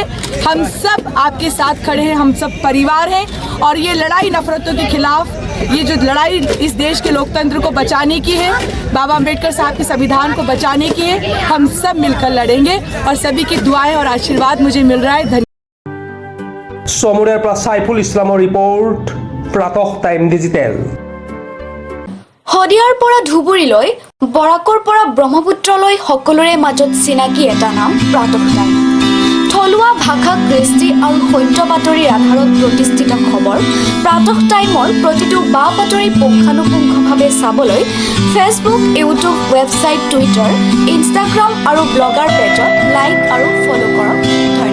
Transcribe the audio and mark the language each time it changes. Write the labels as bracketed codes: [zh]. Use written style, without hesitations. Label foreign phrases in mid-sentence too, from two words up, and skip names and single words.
[hi] हम सब आपके साथ खड़े हैं, हम सब परिवार हैं और ये लड़ाई नफरतों के खिलाफ, ये जो लड़ाई इस देश के लोकतंत्र को बचाने की है, बाबा अम्बेडकर साहब के संविधान को बचाने की है, हम सब मिलकर लड़ेंगे और सभी की दुआएं और आशीर्वाद मुझे मिल रहा है। [as] চমৰীয়াৰ পৰা সাইফুল ইছলামৰ ৰিপৰ্ট, প্ৰাতঃ টাইম ডিজিটেল। শদিয়াৰ পৰা ধুবুৰীলৈ, বৰাকৰ পৰা ব্ৰহ্মপুত্ৰলৈ সকলোৰে মাজত চিনাকি এটা নাম প্ৰাতঃ টাইম। থলুৱা ভাষা, কৃষ্টি আৰু সত্য বাতৰিৰ আধাৰত প্ৰতিষ্ঠিত খবৰ প্ৰাতঃ টাইমৰ প্ৰতিটো বা বাতৰি পুংখানুপুংখভাৱে চাবলৈ ফেচবুক, ইউটিউব, ৱেবছাইট, টুইটাৰ, ইনষ্টাগ্ৰাম আৰু ব্লগাৰ পেজত লাইক আৰু ফ'ল' কৰক।